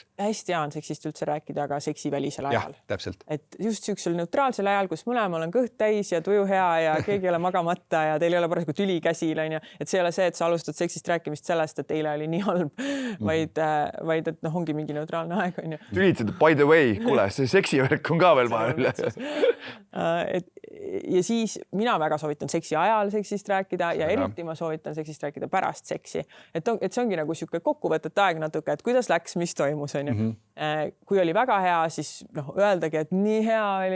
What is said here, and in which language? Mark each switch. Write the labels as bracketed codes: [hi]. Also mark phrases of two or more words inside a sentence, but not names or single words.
[et] Hästi hea on seksist üldse rääkida, aga seksivälisel ajal. Jah, täpselt. Et just siuksel neutraalsel ajal, kus mõlemal on kõht täis ja tuju hea ja keegi ei ole magamata ja teil ei ole parasjagu tüli käsil, et see ei ole see, et sa alustad seksist rääkimist sellest, et eile oli nii halb, vaid et ongi mingi neutraalne aeg. Tülitsed, [en] by the way, [et] kuule, see seksivärk on ka veel vahel. Ja siis mina väga soovitan seksi ajal seksist rääkida ja eriti ma soovitan seksist rääkida pärast seksi. Et see ongi nagu siuke kokkuvõtet aeg natuke, et kuidas läks, mis toimus. kui oli väga hea, siis öeldagi, et nii hea oli.